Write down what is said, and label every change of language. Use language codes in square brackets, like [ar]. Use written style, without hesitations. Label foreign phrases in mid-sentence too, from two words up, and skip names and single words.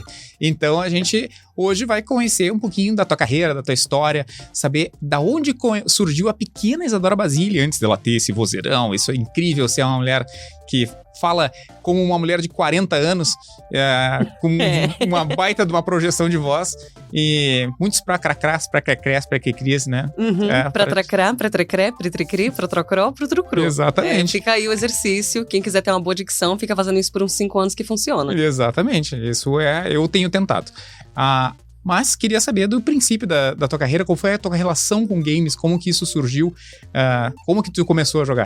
[pt] Então, a gente hoje vai conhecer um pouquinho da tua carreira, da tua história, saber da onde surgiu a pequena Isadora Basile antes dela ter esse vozeirão. Isso é incrível, ser uma mulher que fala como uma mulher de 40 anos, com uma baita de uma projeção de voz, e muitos pra cracrás, pra crecrés, pra quecrias, né? Pra tracrá, pra trecré, pra tricri, pra trocró, pro trucru. Exatamente. Fica aí o exercício, quem quiser ter uma boa dicção, fica fazendo isso por uns 5 anos que funciona. Exatamente, isso eu tenho tentado. Mas queria saber do princípio da tua carreira, qual foi a tua relação com games, como que isso surgiu, como que tu começou a jogar?